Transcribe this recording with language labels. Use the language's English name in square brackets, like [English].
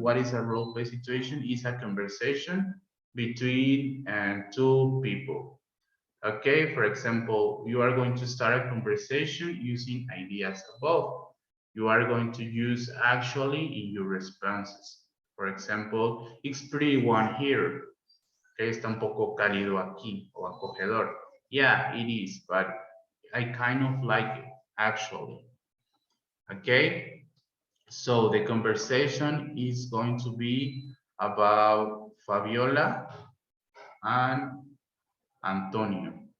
[English] What is a role play situation? It's a conversation between 2 people. Okay, for example, you are going to start a conversation using ideas above. You are going to use actually in your responses. For example, it's pretty warm here. [Spanish] Okay, está un poco cálido aquí o acogedor. [English] Yeah, it is, but I kind of like it, actually. Okay, so the conversation is going to be about Fabiola and Antonio.